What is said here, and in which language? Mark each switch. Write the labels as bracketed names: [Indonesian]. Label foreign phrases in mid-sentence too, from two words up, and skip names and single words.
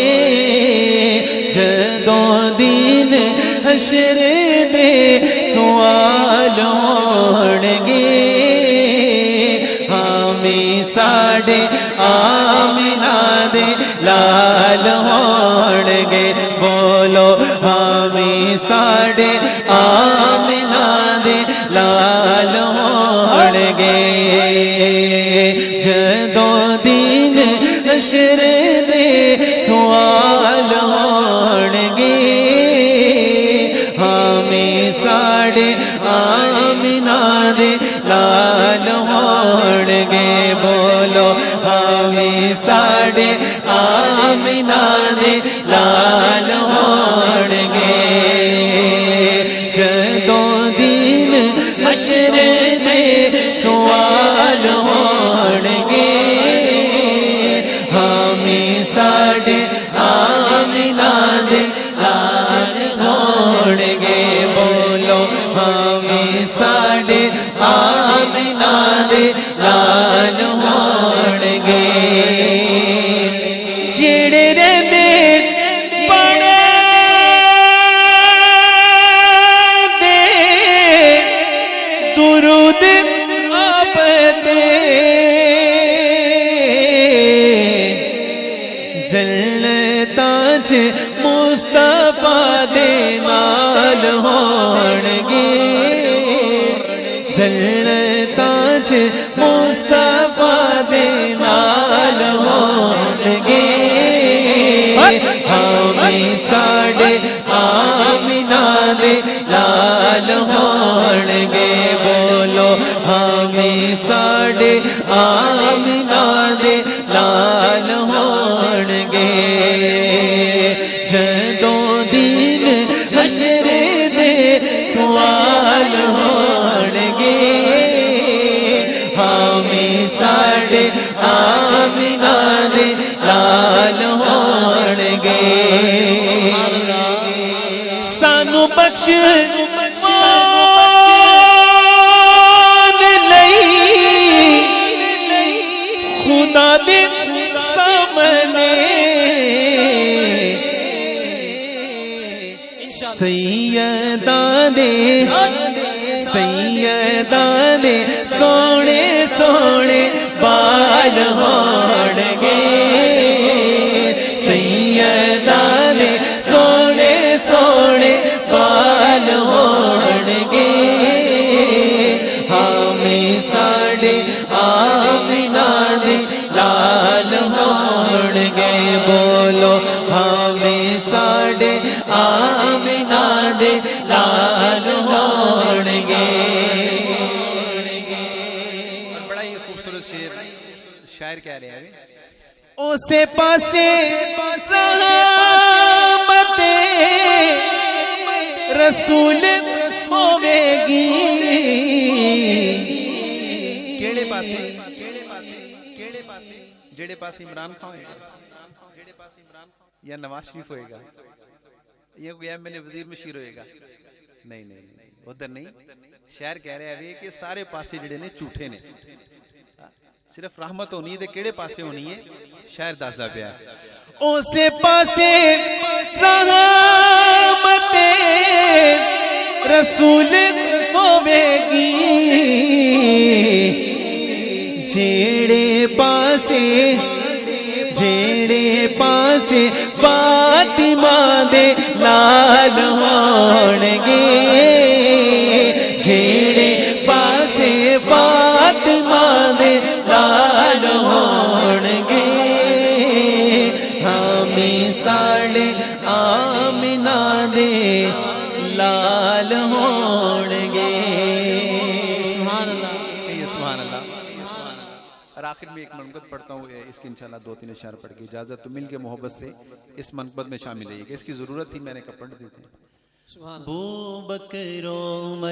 [Punjabi] جدوں دین حشر دے سوال ہون گے، ساڑے آمنہ دے لال ہون گے، بولو ہمیں ساڑے آمنہ دے لال ہون گے، جدوں دین حشر دے سوال ہون گے، ہمیں ساڑے آمنہ دے لال ہون گے، بولو ہمیں ساڑے آمنہ دے لال ہون گے، جدوں دین حشر دے سوال ہون گے، ہمیں ساڑے آمنہ دے لال ہون گے، بولو ہمیں ساڑے آمنہ دے لال ہون گے، جڑے رہندے پڑھے دے درود آپ دے، جنتاں چ مصطفیٰ دے نال ہون گے، جنتاں چ مصطفیٰ دے نال ہون گے، ہمیں ساڑے آمنہ دے لال ہون گے، بولو ہمیں ساڑے آمنہ دے لال ہون گے، جدوں دین حشر دے سوال ہون گے، ہمیں ساڑے آمنہ دے لال ہون گے، سانو بخش خدا دے سامنے سیداں دے سونے سونے بال ہون گے، سیداں دے سونے سونے بال ہون گے، ہمیں ساڑے آمنہ دے لال ہون گے، بولو ہمیں ساڑے آمنہ دے لال ہون گے، [Urdu] بڑا ہی خوبصورت شاعر کہہ رہے ہیں، [Punjabi] اسے پاسے رحمت رسول ہوے گی، کیڑے پاسے جڑے پاسے عمران خان ہوئے گا یا نواز شریف ہوئے گا یا کوئی ایم ایل اے وزیر مشیر ہوئے گا، [Urdu] نہیں نہیں نہیں ادھر نہیں، شاعر کہہ رہے ہیں کہ [Punjabi] سارے پاسے جڑے نے جھوٹے نے، صرف رحمت ہونی ہے تے کیڑے پاسے ہونی ہے، شاعر دسدا پیا اسے پاسے رحمت رسول ہوے گی، جیڑے پاسے فاطمہ دے لال ہون گے، جیڑے پاسے فاطمہ دے لال ہون گے، ہمیں ساڑے آمنہ دے لال ہون گے، [Arabic] سبحان اللہ، سبحان اللہ۔ [Urdu] اور آخر میں ایک منقبت پڑھتا ہوں، اس کی انشاءاللہ 2-3 اشعار پڑھ کے اجازت، تو مل کے محبت سے اس منقبت میں شامل رہیے گا، اس کی ضرورت تھی، میں نے کہا پڑھ دیتے ہیں۔ ابو بکر عمر